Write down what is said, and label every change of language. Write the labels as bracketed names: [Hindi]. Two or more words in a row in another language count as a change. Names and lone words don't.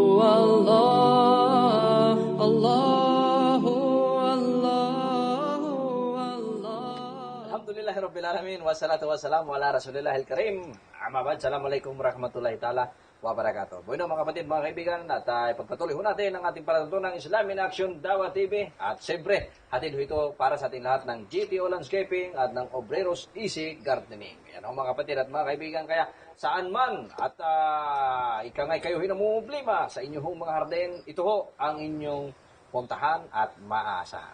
[Arabic] الله الله الله الله. الحمد لله رب العالمين والصلاة والسلام على رسول الله الكريم. أما بعد. السلام عليكم ورحمة الله تعالى وبركاته. [Filipino] Bueno mga kapatid, mga kaibigan, at ipagpatuloy ho natin ang ating palatuntunang Islam in Action Dawat TV. At siyempre, hatid ho ito para sa ating lahat ng GTO Landscaping at ng Obreros Easy Gardening. Yan ho mga kapatid at mga kaibigan, kaya saan man at ikangay kayo hinamumblima sa inyong mga harden, ito ho ang inyong puntahan at maasahan.